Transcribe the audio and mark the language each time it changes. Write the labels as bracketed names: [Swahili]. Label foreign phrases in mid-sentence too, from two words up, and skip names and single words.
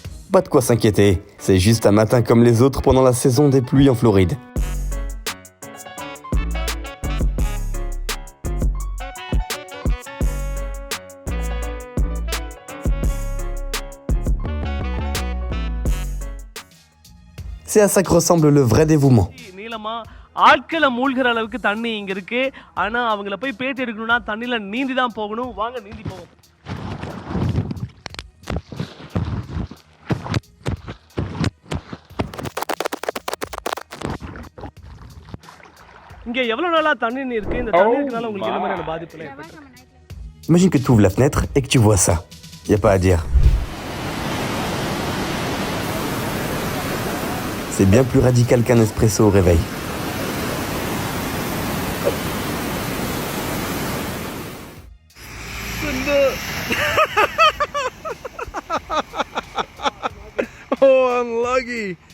[French] Pas de quoi s'inquiéter, c'est juste un matin comme les autres pendant la saison des pluies en Floride. C'est à ça que ressemble le vrai dévouement. [Tamil] ஆட்களை மூழ்கிற அளவுக்கு தண்ணி இங்க இருக்கு. ஆனா அவங்கள போய் பேட்டி எடுக்கணும்னா தண்ணில நீந்தி தான் போகணும். வாங்க நீந்தி போவோம். இங்க எவ்வளவு நாளா தண்ணி இருக்கு? இந்த தண்ணி இருக்கனால உங்களுக்கு என்ன மாதிரியான பாதிப்புல ஏற்படும்? [French] Imagine que tu ouvres la fenêtre et que tu vois ça. Y a pas à dire. C'est bien plus radical qu'un espresso au réveil. [English] Oh, unlucky.